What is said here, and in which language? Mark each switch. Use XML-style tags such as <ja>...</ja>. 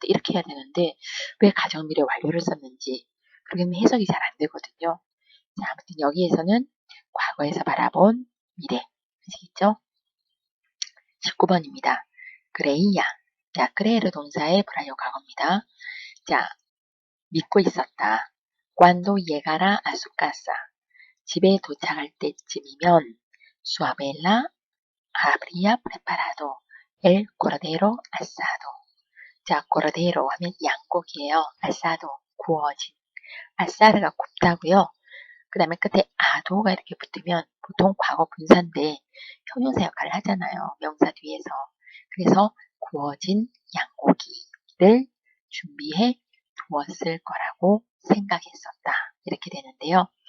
<ko>이렇게 해야 되는데 왜 가정미래 완료를 썼는지 그렇게 하면 해석이 잘 안 되거든요. 자, 아무튼 여기에서는 과거에서 바라본 미래. 아시겠죠? 19번입니다. 그레이야. 자, 그레이르 동사의 불완료 과거입니다. 자, 믿고 있었다.</ko> <es>Cuando llegara a su casa.</es> <ko>집에 도착할 때쯤이면</ko> <es>su abuela habría preparado el cordero asado.</es> <ko>자, cordero 하면 양고기예요. asado, 구워진. asa르가 굽다고요. 그 다음에 끝에 ado가 이렇게 붙으면 보통 과거 분사인데 형용사 역할을 하잖아요. 명사 뒤에서. 그래서 구워진 양고기를 준비해 두었을 거라고 생각했었다. 이렇게 되는데요.</ko>